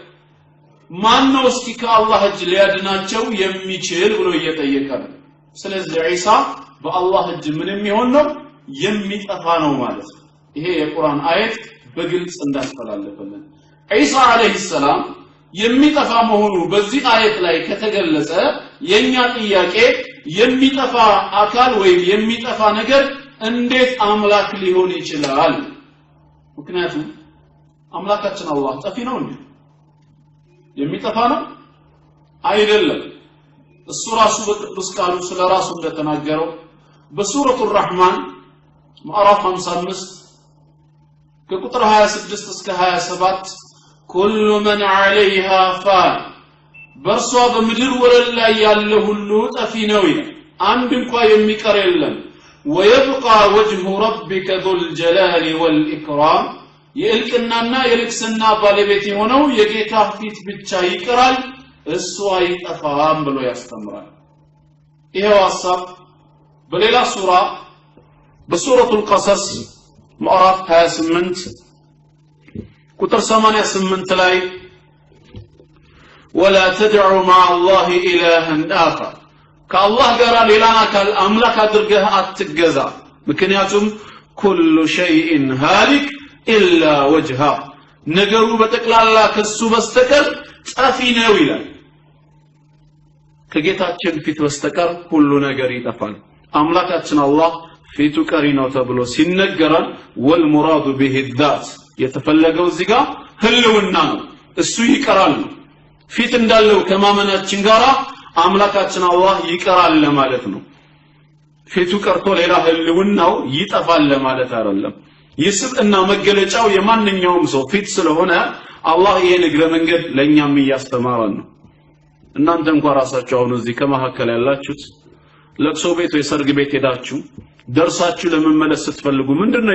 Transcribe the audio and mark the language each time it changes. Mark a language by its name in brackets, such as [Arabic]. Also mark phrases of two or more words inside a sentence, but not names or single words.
[Amharic] ማን ነው እስኪ ከአላህ እጅ ሊያድናቸው የሚችል ብሎ እየጠየቀ ነው ስለዚህ ዒሳ በአላህ እጅ ምን የሚሆን ነው የሚጠፋ ነው ማለት ነው ይሄ የቁርአን አየት በግልጽ እንዳስተላለፈልን ዒሳ [Arabic] عليه السلام [Amharic] የሚጠፋ መሆኑ በዚህ አየት ላይ ከተገለጸ የኛ ጥያቄ የሚጠፋ አካል ወይ የሚጠፋ ነገር እንዴት አምላክ ሊሆን ይችላል ምክንያቱም አምላካችን አላህ ጠፊ ነው እንዴ የሚጠፋ ነው አይደለም እሱ ራሱ በቅዱስ ቃሉ ስለራሱ እንደተናገረው በሱረቱ الرحمن ምዕራፍ 55 ከቁጥር 26 እስከ 27 [Arabic] كل من عليها فان [Amharic] በርሷ በምድር ወለል ላይ ያለ ሁሉ ጠፊ ነው ይላል አንድ እንኳን የሚቀር የለም [Arabic] ويبقى وجه ربك ذو الجلال والإكرام [Amharic] የእልቅናና የልቅስና ባለቤት የሆነው የጌታ ፊት ብቻ ይቀራል እሱ አይጠፋም ብሎ ያስተምራል ይሄው ሐሳብ በሌላ ሱራ በሱረቱል ቀሰስ ምዕራፍ 28 ቁጥር 88 ላይ [Arabic] ولا تدعوا مع الله إلها آخر [Amharic] ከአላህ ጋር ሌላን አካል አምላክ አድርገህ አትገዛ ምክንያቱም [Arabic] كل شيء هالك إلا وجهه [Amharic] ነገሩ በተቅላላ ከሱ በስተቀር ጠፊ ነው ይላል ከጌታችን ፊት በስተቀር ሁሉ ነገር ይጠፋል አምላካችን አላህ ፊቱ ቀሪ ነው ተብሎ ሲነገራል [Arabic] والمراد به الذات [Amharic] የተፈለገው እዚህ ጋር ህልውና ነው እሱ ይቀራል ፊት እንዳለው ከማመናችን ጋራ አምላካችን አላህ ይቀራል ለማለት ነው ፊቱ ቀርቶ ሌላ ህልውናው ይጠፋል ለማለት አይደለም ይስብና መገለጫው የማንኛውም ሰው ፊት ስለሆነ አላህ ይሄን እግረ መንገድ ለኛም ያስተማራል ነው እናንተ እንኳን ራሳችሁ አሁን እዚህ ከመሐከለ ያላችሁት ለቅሶ ቤት ወይ ሰርግ ቤት ሄዳችሁ ደርሳችሁ ለመመለስ ስትፈልጉ ምንድነው